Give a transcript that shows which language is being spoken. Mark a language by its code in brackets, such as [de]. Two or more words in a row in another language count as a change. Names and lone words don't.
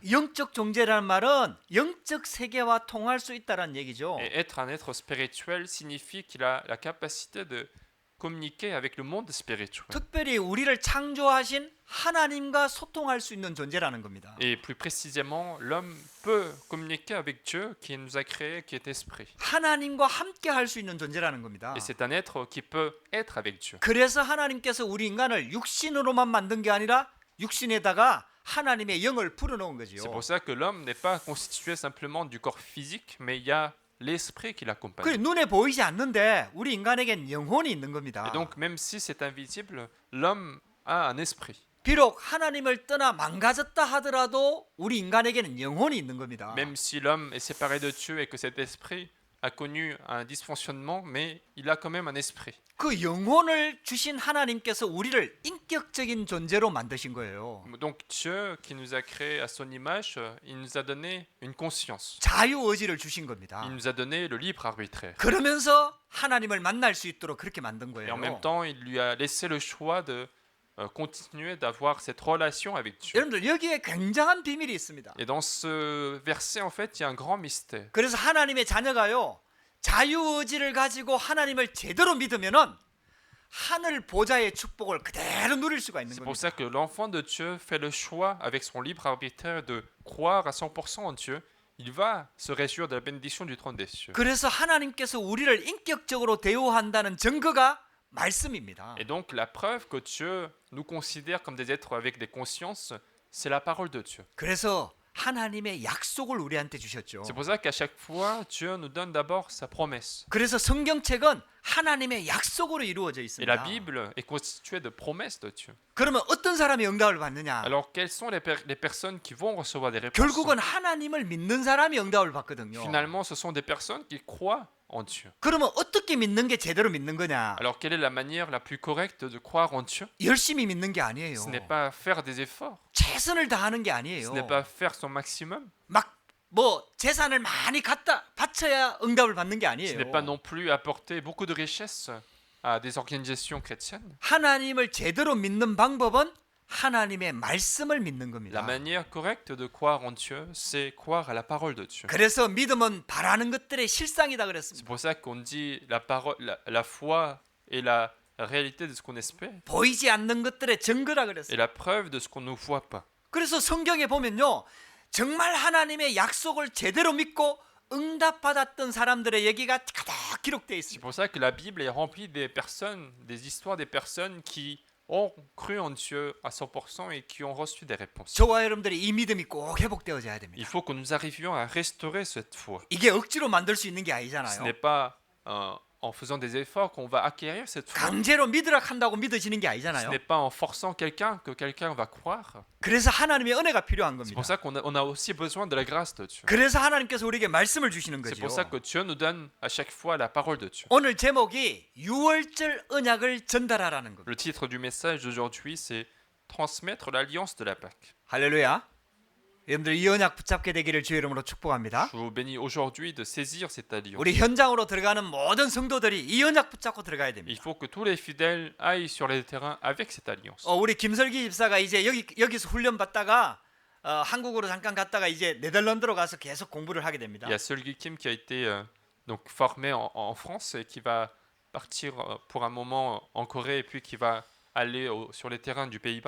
[ko] 영적 존재라는 말은 영적 세계와 통할 수 있다는 얘기죠. [fr] Et être un être spirituel signifie qu'il a la capacité de communiquer avec le monde spirituel. [ko] 특별히 우리를 창조하신 하나님과 소통할 수 있는 존재라는 겁니다. [fr] Et plus précisément, l'homme peut communiquer avec Dieu qui nous a créé, qui est esprit. [ko] 하나님과 함께 할 수 있는 존재라는 겁니다. [fr] Et c'est un être qui peut être avec Dieu. [ko] 그래서 하나님께서 우리 인간을 육신으로만 만든 게 아니라 육신에다가 하나님의 영을 불어넣은 거지요. [fr] C'est pour ça que l'homme n'est pas constitué simplement du corps physique, mais il y a l'esprit qui [ko] 그 [fr] l'accompagne. [ko] 눈에 보이지 않는데 우리 인간에겐 영혼이 있는 겁니다. [fr] Et donc, même si c'est invisible, l'homme a un esprit. [ko] 비록 하나님을 떠나 망가졌다 하더라도 우리 인간에게는 영혼이 있는 겁니다. [fr] Même si l'homme est séparé de Dieu et que cet esprit a connu un dysfonctionnement, mais il a quand même un esprit. [ko] 그 영혼을 주신 하나님께서 우리를 인격적인 존재로 만드신 거예요. [fr] Donc Dieu qui nous a créés à son image, il nous a donné une conscience. [ko] 자유 의지를 주신 겁니다. [fr] Il nous a donné le libre arbitraire. [ko] 그러면서 하나님을 만날 수 있도록 그렇게 만든 [fr] Et en même [ko] 거예요. [fr] temps, il lui a laissé le choix de continuer d'avoir cette relation avec Dieu. [ko] 여러분들 여기에 굉장한 비밀이 있습니다. [fr] Et dans ce verset, en fait, il y a un grand mystère. [ko] 그래서 하나님의 자녀가요, 자유의지를 가지고 하나님을 제대로 믿으면은 하늘 보좌의 축복을 그대로 누릴 수가 있는 [fr] C'est pour [ko] 겁니다. [fr] ça que l'enfant de Dieu fait le choix avec son libre arbitraire de croire à 100% en Dieu. Il va se réjouir de la bénédiction du trône des cieux. [ko] 그래서 하나님께서 우리를 인격적으로 대우한다는 증거가 말씀입니다. [fr] Et donc la preuve que Dieu nous considère comme des êtres avec des consciences, c'est la parole de Dieu. [ko] 그래서 하나님의 약속을 우리한테 주셨죠. [fr] C'est pour ça qu'à chaque fois, Dieu nous donne d'abord sa promesse. [ko] 그래서 성경책은 하나님의 약속으로 이루어져 [fr] Et [ko] 있습니다. [fr] la Bible est constituée de promesses de Dieu. [ko] 그러면 어떤 사람이 응답을 받느냐? [fr] Alors quelles sont les personnes qui vont recevoir des réponses? [ko] 결국은 하나님을 믿는 사람이 응답을 받거든요. [fr] Finalement, ce sont des personnes qui croient en Dieu. [ko] 그러면 어떻게 믿는 게 제대로 믿는 거냐? [fr] Alors quelle est la manière la plus correcte de croire en Dieu? [ko] 열심히 믿는 게 아니에요. [fr] Ce n'est pas faire des efforts. [ko] 최선을 다하는 게 [fr] Ce [ko] 아니에요. [fr] n'est pas faire son maximum. [ko] 막 뭐 재산을 많이 갖다 바쳐야 응답을 받는 게 [fr] Ce [ko] 아니에요. [fr] n'est pas non plus apporter beaucoup de richesses à des organisations chrétiennes. [ko] 하나님을 제대로 믿는 방법은 하나님의 말씀을 믿는 [fr] La [ko] 겁니다. [fr] manière correcte de croire en Dieu, c'est croire à la parole de Dieu. [ko] 그래서 믿음은 바라는 것들의 실상이다 [fr] C'est [ko] 그랬습니다. [fr] pour ça qu'on dit la parole, la foi est la réalité de ce qu'on espère [ko] 보이지 않는 것들의 증거라 [fr] et [ko] 그랬어요. [fr] la preuve de ce qu'on ne voit pas. [ko] 그래서 성경에 보면요, 정말 하나님의 약속을 제대로 믿고 응답받았던 사람들의 얘기가 가득 기록되어 [fr] C'est [ko] 있습니다. [fr] pour ça que la Bible est remplie des personnes, des histoires des personnes qui ont cru en Dieu à 100% et qui ont reçu des réponses. [ko] 저와 여러분들이 이 믿음이 꼭 회복되어져야 [fr] Il [ko] 됩니다. [fr] faut que nous arrivions à restaurer cette foi. [ko] 이게 억지로 만들 수 있는 게 [fr] Ce [ko] 아니잖아요. [fr] n'est pas en faisant des efforts qu'on va acquérir cette foi. [ko] 강제로 믿으라 한다고 믿어지는 게 [fr] Ce [ko] 아니잖아요. [fr] n'est pas en forçant quelqu'un que quelqu'un va croire. [ko] 그래서 하나님의 은혜가 필요한 [fr] C'est [ko] 겁니다. [fr] pour ça on a aussi besoin de la grâce de Dieu. [ko] 그래서 하나님께서 우리에게 말씀을 주시는 [fr] C'est [ko] 거죠. [fr] pour ça que Dieu nous donne à chaque fois la parole de Dieu. [ko] 오늘 제목이 유월절 언약을 전달하라는 겁니다. [fr] Le titre du message d'aujourd'hui, c'est Transmettre l'alliance de la Pâque. [ko] 할렐루야. 여러분들 이 언약 붙잡게 되기를 주의 이름으로 축복합니다. [fr] Je vous bénis aujourd'hui de saisir cette alliance. [ko] 우리 현장으로 들어가는 모든 성도들이 이 언약 붙잡고 들어가야 [fr] Il [ko] 됩니다. [fr] faut que tous les fidèles aillent sur les terrains avec cette alliance. [ko] 우리 김설기 집사가 이제 여기서 훈련 받다가 한국으로 잠깐 갔다가 이제 네덜란드로 가서 계속 공부를 하게 됩니다. [fr] Il y a Solgi Kim qui a été donc formé en France et qui va partir pour un moment en Corée et puis qui va aller sur les terrains du Pays-Bas.